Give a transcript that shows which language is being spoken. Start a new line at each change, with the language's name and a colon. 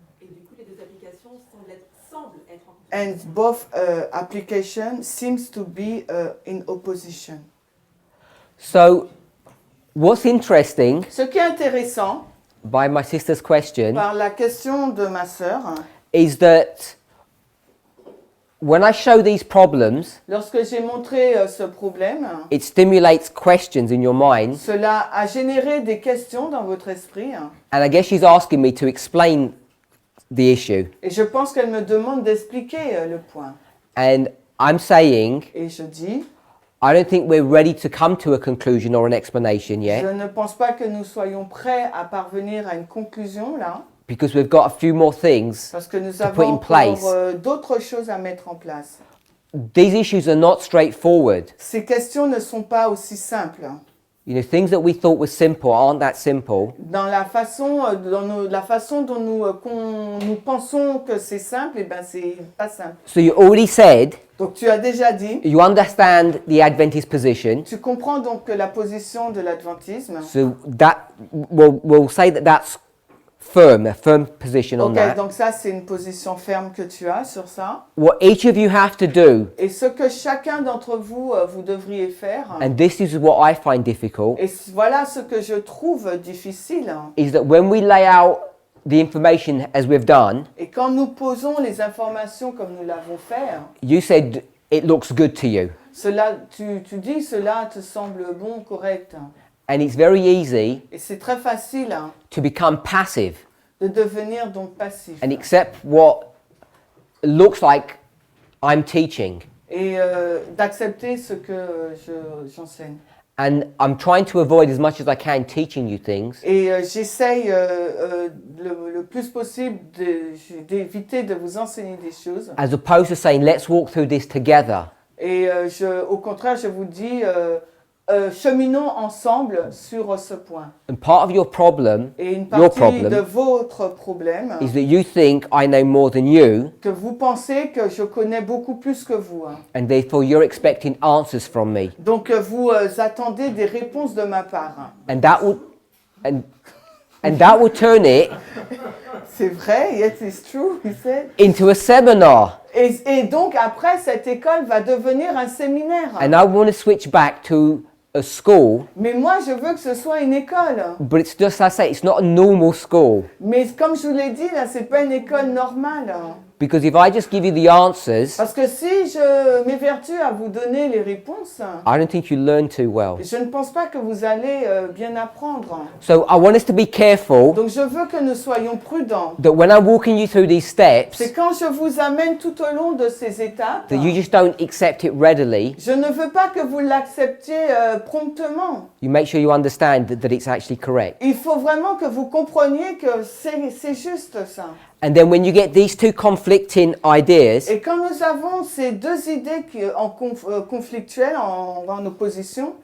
French: Et du coup, les deux applications semblent être en
English: And both applications seems to be in opposition. So, what's interesting
French: Ce qui est intéressant
English: by my sister's question
French: par la question de ma sœur,
English: is that when I show these problems,
French: lorsque j'ai montré ce problème,
English: it stimulates questions in your mind,
French: cela a généré des questions dans votre esprit.
English: and I guess she's asking me to explain the issue.
French: Et je pense qu'elle me demande d'expliquer le point.
English: And I'm saying,
French: Et je dis,
English: I don't think we're ready to come to a conclusion or an explanation
French: je
English: yet,
French: ne pense pas que nous soyons prêts à parvenir à une conclusion là,
English: because we've got a few more things
French: parce que nous
English: to put
French: avons
English: in place.
French: encore d'autres choses à mettre en place.
English: These issues are not straightforward.
French: Ces questions ne sont pas aussi simples.
English: You know, things that we thought were simple aren't that simple.
French: Dans la façon, la façon dont nous pensons que c'est simple, eh ben c'est pas simple.
English: So you already said
French: Donc tu as déjà dit,
English: you understand the Adventist position.
French: tu comprends donc que la position de l'adventisme.
English: So that we'll say that that's a firm position on
French: Ok,
English: that.
French: donc ça c'est une position ferme que tu as sur ça.
English: What each of you have to do,
French: Et ce que chacun d'entre vous, vous devriez faire,
English: and this is what I find difficult,
French: et voilà ce que je trouve difficile,
English: is that when we lay out the information as we've done,
French: et quand nous posons les informations comme nous l'avons fait,
English: you said it looks good to you.
French: tu dis cela te semble bon, correct.
English: And it's very easy
French: Et c'est très facile
English: to become passive
French: de devenir donc passif.
English: and accept what looks like I'm teaching.
French: Et d'accepter ce que j'enseigne.
English: And I'm trying to avoid as much as I can teaching you things
French: Et j'essaye le plus possible d'éviter de vous enseigner des choses.
English: as opposed to saying, let's walk through this together.
French: Et au contraire, je vous dis, cheminons ensemble sur ce point.
English: And part of your problem,
French: Et une
English: your
French: partie de
English: problem,
French: votre problème,
English: is that you think I know more than you,
French: que vous pensez que je connais beaucoup plus que vous.
English: and therefore you're expecting answers from me.
French: Donc vous attendez des réponses de ma part.
English: And that will turn it
French: C'est vrai,
English: yes, it's true, he said. into a seminar.
French: Et donc après, cette école va devenir un séminaire.
English: And I want to switch back to a school,
French: Mais moi, je veux que ce soit une école.
English: but it's just, I say, it's not a normal school.
French: Mais comme je vous l'ai dit, là, c'est pas une école normale.
English: Because if I just give you the answers,
French: Parce que si je m'évertue à vous donner les réponses,
English: I don't think you learn too well.
French: je ne pense pas que vous allez bien apprendre.
English: So I want us to be careful
French: Donc je veux que nous soyons prudents.
English: that when I'm walking you through these steps,
French: C'est quand je vous amène tout au long de ces étapes,
English: that you just don't accept it readily.
French: je ne veux pas que vous l'acceptiez promptement.
English: You make sure you understand that it's actually correct.
French: Il faut vraiment que vous compreniez que c'est juste ça.
English: And then when you get these two conflicting ideas,
French: Et quand nous avons ces deux idées conflictuelles, en opposition,